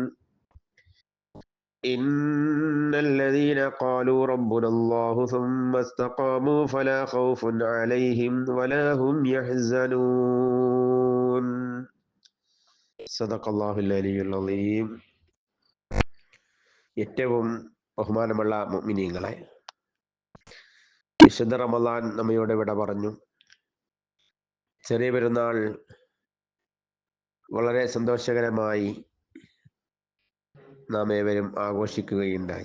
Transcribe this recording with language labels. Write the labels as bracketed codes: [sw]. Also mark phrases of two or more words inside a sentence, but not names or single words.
[ar] إن الذين قالوا ربنا الله ثم استقاموا فلا خوف عليهم ولا هم يحزنون. صدق الله العلي العظيم. [ml] ഏറ്റവും ബഹുമാനമുള്ള മുഅ്മിനീങ്ങളെ, വിശുദ്ധ റമളാൻ നമ്മയോട് വിട പറഞ്ഞു. ചെറിയ പെരുന്നാൾ വളരെ സന്തോഷകരമായി നാം ഏവരും ആഘോഷിക്കുകയുണ്ടായി.